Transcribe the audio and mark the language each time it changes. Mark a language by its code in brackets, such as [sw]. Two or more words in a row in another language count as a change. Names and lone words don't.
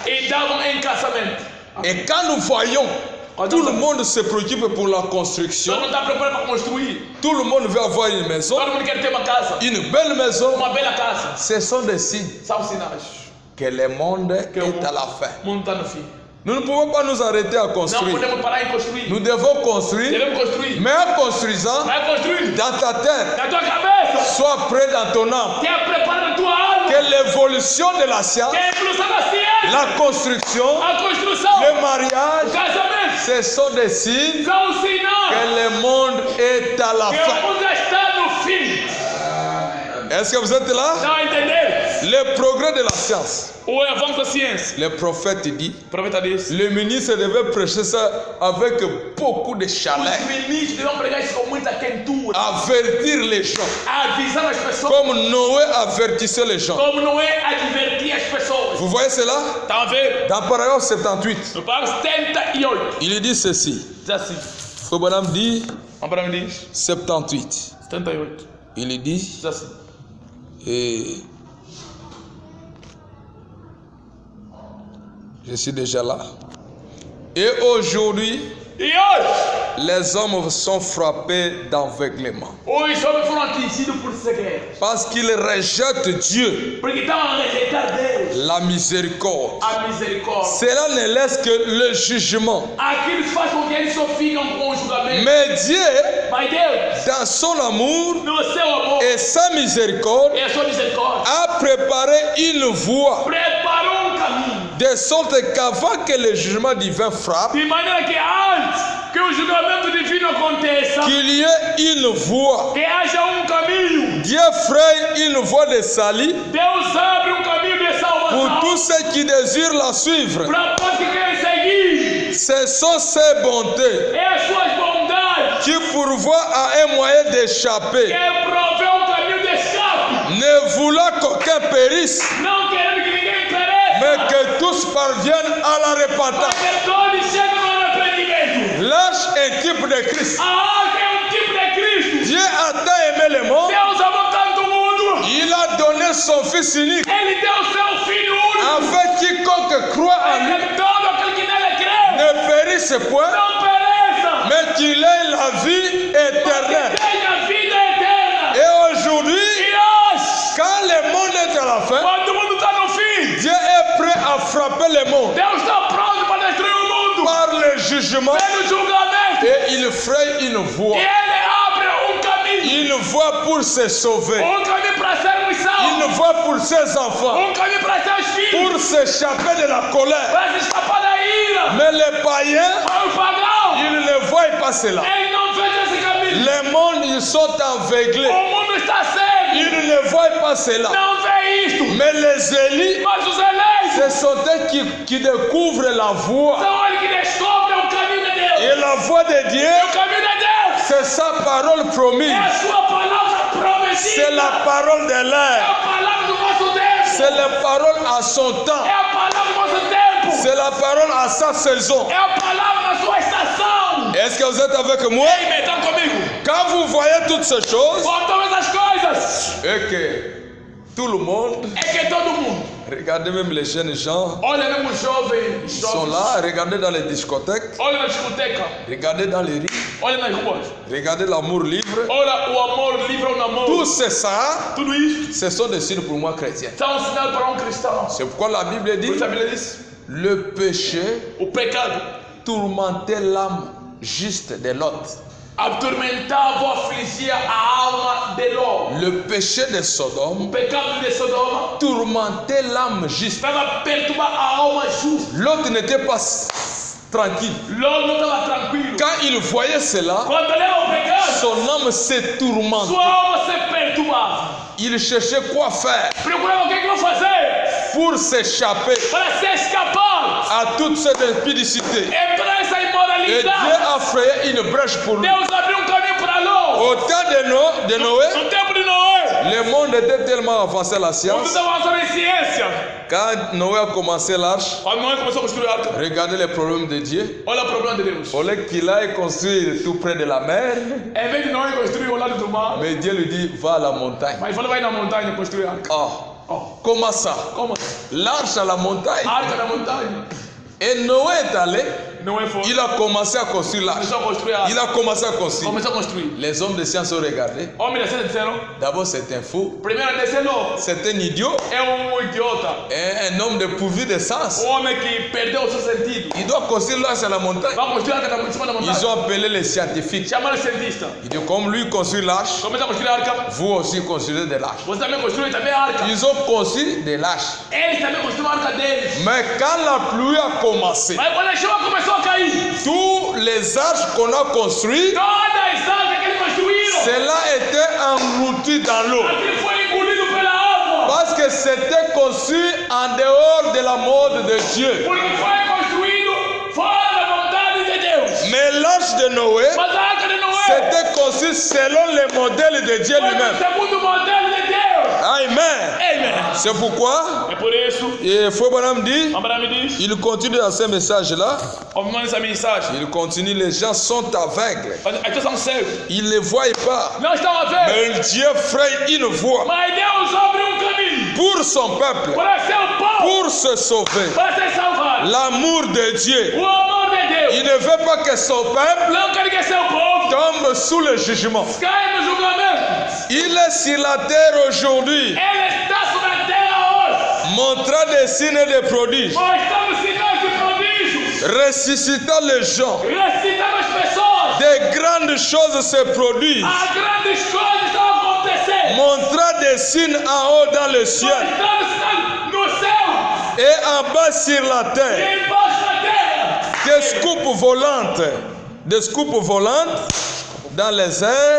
[pt] e davam em casamento. [fr] Et quand nous voyons, tout le monde se préoccupe pour la construction, [pt] Todo mundo está preparado para construir. [fr] tout le monde veut avoir une maison, [pt] Todo mundo quer ter uma casa. [fr] une belle maison. [pt] Uma bela casa. [fr] Ce sont des signes [pt] São sinais [fr] que le monde [pt] que o [fr] est à la fin. [pt] mundo está no fim. [fr] Nous ne pouvons pas nous arrêter à [pt] Não [fr] construire. [pt] podemos parar em construir. [fr] Nous devons construire, [pt] Devemos construir. [fr] mais en construisant, [pt] Vai construir. [fr] dans ta tête, [pt] Na tua cabeça. [fr] sois prêt dans ton âme. [pt] Tenha preparado a tua alma. [fr] Que l'évolution de la science, [pt] Que a evolução da ciência. [fr] la construction, [pt] A construção. [fr] le mariage, [pt] O casamento. [fr] ce sont des signes [pt] São sinais [fr] que le monde est à la [pt] que [fr] fin. [pt] o mundo já está no fim. [fr] Est-ce que vous êtes là? [pt] Estão a entender? [fr] Le progrès de la science. [pt] O avanço da ciência. [fr] Le prophète dit, [pt] O profeta disse. [fr] le ministre devait prêcher ça avec beaucoup de chaleur, [pt] Os ministros devem pregar isso com muita quentura. [fr] avertir les gens, [pt] Avisar as pessoas. [fr] comme Noé avertissait les gens. [pt] Como Noé advertia as pessoas. [fr] Vous voyez cela? [pt] Estão a ver? [fr] Dans Paragraphe 78, [pt] No parágrafo 78. [fr] il dit ceci. [pt] Diz assim. [fr] Frère Branham dit [pt] Abraão diz. [fr] 78. [pt] 78. [fr] Il dit, [pt] Diz assim. [fr] et je suis déjà là. Et aujourd'hui, [pt] E hoje, [fr] les hommes sont frappés d'aveuglement. [pt] Os homens foram atingidos por cegueira. [fr] Parce qu'ils rejettent Dieu, [pt] Porque estavam a rejeitar Deus, [fr] la miséricorde. [pt] a misericórdia. [fr] Cela ne laisse que le jugement. [pt] Aquilo faz com que eles só ficam com o julgamento. [fr] Mais Dieu, [pt] Mas Deus, [fr] dans son amour [pt] no seu amor [fr] et sa miséricorde, [pt] e a sua misericórdia, [fr] a préparé une voie, [pt] preparou caminho. [fr] de sorte qu'avant que le jugement divin frappe, [pt] De maneira que antes que o julgamento divino aconteça, [fr] qu'il y ait une voie. [pt] que haja caminho. [fr] Dieu fraye une voie de salut [pt] Deus abre caminho de [fr] pour [pt] salvação [fr] tous ceux qui désirent la suivre. [pt] para todos que querem seguir. [fr] Ce sont ses bontés [pt] É as suas bondades [fr] qui pourvoient à un moyen d'échapper, [pt] que provê caminho de escape. [fr] ne voulant qu'aucun périsse, [pt] Não querendo que ninguém [fr] mais [pt] pereça, [fr] que tous parviennent à la repentance. [pt] mas que todos chegam ao arrependimento. [fr] L'arche est type de Christ. [pt] A arca é tipo de Cristo. [fr] Dieu a tant aimé le monde, [pt] Deus amou tanto o mundo. [fr] il a donné son Fils unique, [pt] Ele deu seu Filho único. [fr] afin quiconque croit en lui [pt] Que todo aquele que nele crê [fr] ne périsse point, [pt] não pereça, [fr] mais qu'il ait la vie éternelle. [pt] tenha vida eterna. [fr] Et aujourd'hui, [pt] E hoje, [fr] quand le monde est à la fin, [pt] quando o mundo está no fim, [fr] Dieu est prêt à frapper le monde [pt] Deus está pronto para destruir o mundo. [fr] par le jugement [pt] Pelo julgamento. [fr] et il fraye une voie. [pt] E ele abre caminho. [fr] Une voie pour se sauver, [pt] Caminho para sermos [fr] une [pt] salvos. [fr] voie pour ses enfants, [pt] Caminho para seus filhos. [fr] pour s'échapper de la colère. [pt] Para se escapar da ira. [fr] Mais les païens, [pt] Para o pagão, [fr] ils ne voient pas cela. [pt] ele não fez esse caminho. [fr] Le monde, ils sont aveuglés. [pt] O mundo está cego. [fr] Ils ne voient pas cela. [pt] Não vê isto. [fr] Mais les élis, [pt] Mas os eleitos [fr] ce sont eux qui découvrent la voie. [pt] são eles que descobrem o caminho de Deus. [fr] Et la voie de Dieu, [pt] O caminho de Deus [fr] c'est sa parole [pt] é [fr] promise. [pt] a sua palavra prometida. [fr] C'est la parole de [pt] É [fr] l'air. [pt] a palavra do nosso tempo. [fr] C'est la parole à son temps. [pt] É a palavra do nosso tempo. [fr] C'est la parole à sa saison. [pt] É a palavra da sua estação. [fr] Est-ce que vous êtes avec moi? [pt] Ei, estão comigo? [fr] Quand vous voyez toutes ces choses, [pt] Com todas as coisas. [fr] et que tout le monde, [pt] É que todo mundo. [fr] regardez même les jeunes gens, [pt] Olha mesmo os jovens. [fr] ils sont là, regardez dans les discothèques, [pt] Olha na discoteca. [fr] regardez dans les rues, [pt] Olha nas ruas. [fr] regardez l'amour libre. [pt] Olha o amor livre ao namoro. [fr] Tout c'est ça, [pt] Tudo isto [fr] ce sont des signes pour moi chrétiens. [pt] são sinal para cristão. [fr] C'est pourquoi la Bible [pt] Por [fr] dit, [pt] isso a Bíblia diz: [fr] le péché [pt] o pecado [fr] tourmentait l'âme juste de Lot. [pt] atormentava, afligia a alma de Ló. [fr] Le péché de [pt] O [fr] Sodome [pt] pecado de Sodoma [fr] tourmentait l'âme juste. [pt] estava perturbar a alma justa. [fr] Lot n'était pas tranquille. [pt] Ló não estava tranquilo. [fr] Quand il voyait cela, [pt] Quando olhava o pecado, [fr] son âme se tourmentait. [pt] sua alma se perturbava. [fr] Il cherchait quoi faire [pt] Procurava o que eu vou fazer [fr] pour s'échapper [pt] para se escapar. [fr] à toute cette impudicité. [pt] Entrar essa [fr] Et Dieu [pt] imoralidade. [fr] a frayé une brèche pour lui. [pt] Deus abriu caminho para Ló. [fr] Au temps de Noé, [pt] No tempo de Noé, [fr] le monde était tellement avancé à la [pt] quando [fr] science. [pt] estava avançando em ciência, [fr] Quand Noé a commencé l'arche, [pt] quando Noé começou a construir a arca, [fr] regardez les problèmes de Dieu. [pt] olha o problema de Deus. [fr] Au lieu qu'il aille construire tout près de la mer, [pt] Em vez de Noé construir ao lado do mar, [fr] mais Dieu lui dit, va à la montagne. [pt] mas falou vai na montanha construir a arca. Oh, Oh, [fr] comment ça? [pt] como? [fr] L'arche à la montagne. [pt] A arca na montanha. [fr] Et Noé est allé, [pt] Noé foi. [fr] il a commencé à construire l'arche. [pt] Começou a construir a arca. [fr] Il a commencé à construire. [pt] Começou a construir. [fr] Les hommes de science ont regardé. [pt] Homem da ciência disseram, [fr] D'abord, c'est un fou, [pt] primeiro desceu, [fr] c'est un idiot, [pt] é idiota. [fr] et un homme dépourvu de sens. [pt] Homem que perdeu o seu sentido. [fr] Il doit construire l'arche à la montagne. [pt] Vai construir a arca em cima da [fr] Ils [pt] montanha. [fr] ont appelé les scientifiques. [pt] Chamaram o cientista. [fr] Il dit, comme lui construit l'arche, [pt] Começa a construir a arca. [fr] vous aussi construisez de l'arche. [pt] Você também construiu também a arca. [fr] Ils ont construit de l'arche. [pt] Eles também construíram a arca deles. [fr] Mais quand la pluie a commencé, [pt] Mas quando a chuva começou a cair, [fr] tous les arches qu'on a construites, [pt] todas as arcas que eles construíram, [fr] cela était englouti dans l'eau. [pt] aquilo foi engolido pela água. [fr] Parce que c'était construit en dehors de la mode de Dieu. [pt] Porque foi construído fora da vontade de Deus. [fr] Mais l'arche de Noé, [pt] Mas a arca de Noé [fr] c'était construit selon le modèle de Dieu [pt] foi [fr] lui-même. [pt] segundo o modelo de Deus. [fr] Amen. [pt] Amen. [fr] C'est pourquoi, [pt] É por isso, [fr] et Fouébonam dit, [pt] Abraão me diz, [fr] il continue dans ce message-là, [pt] ouvindo essa mensagem, [fr] il continue, les gens sont aveugles. [pt] as pessoas são cegos. [fr] Ils ne voient pas. [pt] Não estão a ver, [fr] Mais Dieu fraye une voie [pt] mas Deus abre caminho [fr] pour son peuple, [pt] para seu povo, [fr] pour se sauver. [pt] para ser salvado. [fr] L'amour de Dieu [pt] O amor de Deus Deus. [fr] Il ne veut pas que son peuple [pt] Não quer que seu povo [fr] tombe sous le jugement. [pt] caia no julgamento. [fr] Il est sur la terre aujourd'hui, [pt] Ele está sobre a terra hoje, [fr] montrant des signes et des prodiges, [pt] mostrando sinais e prodígios, [fr] ressuscitant les gens. [pt] ressuscitando as pessoas. [fr] Des grandes choses se produisent, [pt] As grandes coisas estão acontecendo. [fr] montrant des signes en haut dans le ciel [pt] Mostrando sinais no céu [fr] et en bas sur la terre. [pt] e embaixo da terra. [fr] Des scoupes volantes dans les airs